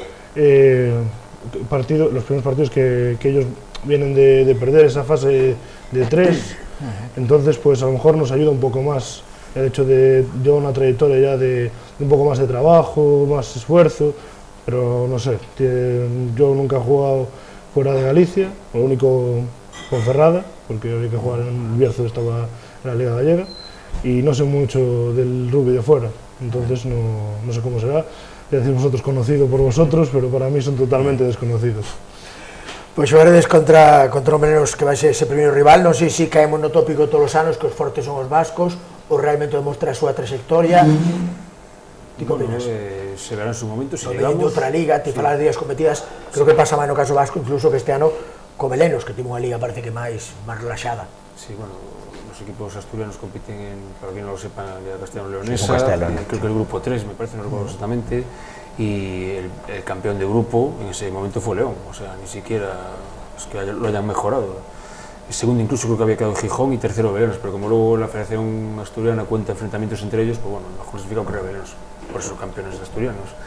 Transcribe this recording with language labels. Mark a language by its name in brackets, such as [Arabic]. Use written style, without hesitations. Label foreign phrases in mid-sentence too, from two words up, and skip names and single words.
[Spanish] partido, los primeros partidos que ellos vienen de perder esa fase de 3, entonces pues a lo mejor nos ayuda un poco más el hecho de llevar una trayectoria ya de un poco más de trabajo, más esfuerzo, pero no sé, yo nunca he jugado fuera de Galicia, lo único Ponferrada, porque había que jugar en el Bierzo, estaba en la Liga Gallega, y no sé mucho del rugby de fuera, entonces no sé cómo será. Ya decís vosotros conocido por vosotros, pero para mí son totalmente desconocidos. [Galician] Pois xogaredes contra o Belenos, que vai ser ese primeiro rival, non sei se caemos no tópico todos os anos que os fortes son os vascos, ou realmente demostra a súa trayectoria. Ti que opinas? [Spanish] Se verá en su momento, si llegamos. [Galician] De outra liga, te falas de ligas competidas, creo que pasa máis no caso vasco, incluso que este ano co Belenos, que tivo unha liga parece que máis relaxada. [Spanish] Sí, bueno, los equipos asturianos compiten en, para quien no lo sepa, en la Castellano-Leonesa, creo que el grupo 3, me parece, no recuerdo exactamente, y el campeón de grupo en ese momento fue León, o sea, ni siquiera es que lo hayan mejorado. El segundo incluso creo que había quedado Gijón y tercero Belenos, pero como luego la Federación Asturiana cuenta enfrentamientos entre ellos, pues bueno, mejor clasificado que era Belenos, por eso campeones asturianos.